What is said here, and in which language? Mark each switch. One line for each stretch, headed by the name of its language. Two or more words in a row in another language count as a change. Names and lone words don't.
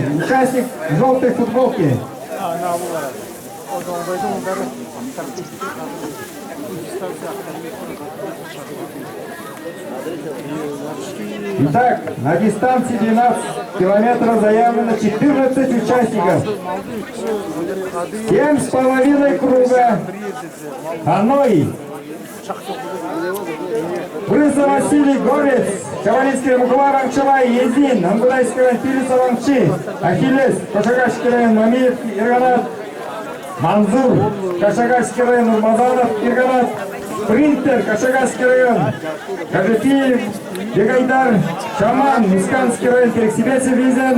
Russian: Участник в желтой футболке. Итак, на дистанции 12 километров заявлено 14 участников. 7,5 круга. Ханой. Брыза Василий Горец, Кавалинская Мукула Ванчевай, Езин, Ангудайская Пилиса Ванчи, Ахиллес, Кашагашский район, Мамиев, Ирганат, Манзур, Кашагашский район, Урмазанов, Ирганат, Спринтер, Кашагашский район, Кажефиев, Бегайдар, Шаман, Усканский район, Перексибесев, Визен,